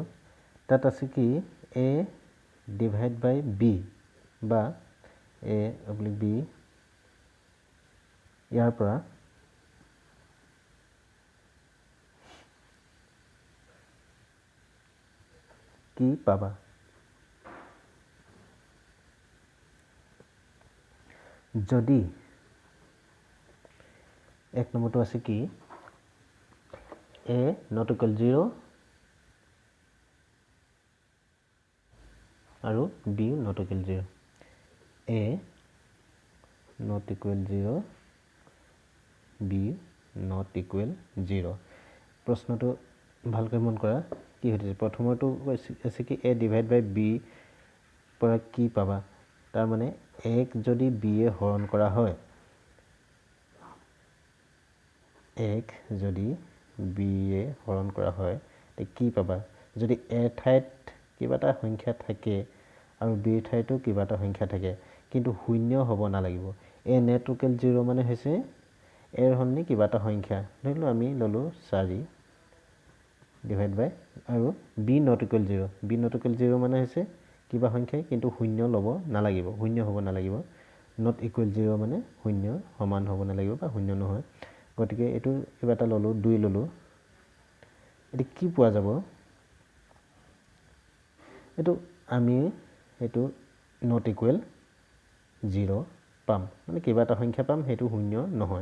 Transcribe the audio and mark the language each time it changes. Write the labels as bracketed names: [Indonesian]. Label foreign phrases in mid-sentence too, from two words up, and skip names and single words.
[Assamese] তাত আছে কি a [English] divide by [Assamese] b বা a অব্লিক b ইয়াৰ পৰা কি পাবা। যদি এক নম্বৰটো আছে কি [English] a not equal 0 [Assamese] আৰু [English] b not equal 0, a not equal 0, b not equal 0। [Assamese] প্ৰশ্নটো ভালকৈ মন কৰা কি হৈছে। প্ৰথমটো আছে কি a [English] divide by [Assamese] b পৰা কি পাবা। তাৰ মানে এক যদি b এ হৰণ কৰা হয়, এক যদি b এ হৰণ কৰা হয় তে কি পাবা। যদি a ঠাইত কিবা এটা সংখ্যা থাকে আৰু b ঠাইতো কিবা এটা সংখ্যা থাকে কিন্তু শূন্য হ'ব নালাগিব। [English] a net equal 0 [Assamese] মানে হৈছে a ৰ সলনি কিবা এটা সংখ্যা, ধৰিলো আমি ললো 4 [English] divide by [Assamese] আৰু [English] b not equal 0, b not equal 0 [Assamese] মানে হৈছে কিবা সংখ্যা কিন্তু শূন্য ল'ব নালাগিব, শূন্য হ'ব নালাগিব। [English] not equal 0 [Assamese] মানে শূন্য সমান হ'ব নালাগিব বা শূন্য নহয়। গতিকে এইটো কিবা এটা ললো 2 ললো। এটি কি পোৱা যাব, এইটো আমি এইটো [English] not equal 0 [Assamese] পাম, মানে কিবা এটা সংখ্যা পাম সেইটো শূন্য নহয়।